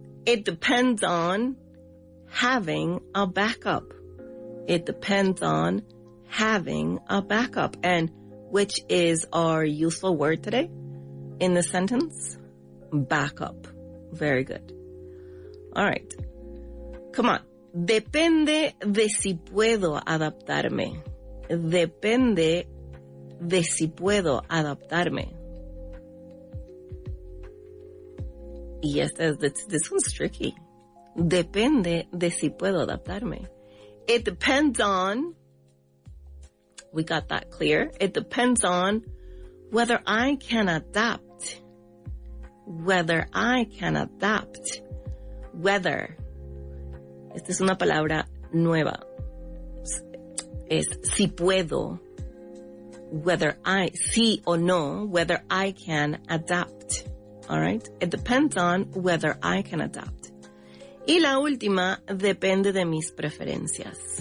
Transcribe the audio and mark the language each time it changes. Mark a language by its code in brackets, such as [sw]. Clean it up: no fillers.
[en] It depends on having a backup. It depends on having a backup. And which is our useful word today in the sentence? Backup. Very good. All right. Come on. [es] Depende de si puedo adaptarme. Depende de si puedo adaptarme. Y [en] this one's tricky. [es] Depende de si puedo adaptarme. [en] It depends on, we got that clear. It depends on whether I can adapt. Whether I can adapt. Whether. [es] Esta es una palabra nueva. Es si puedo. [en] Whether I, [es] sí o no, [en] whether I can adapt. All right? It depends on whether I can adapt. [es] Y la última, depende de mis preferencias.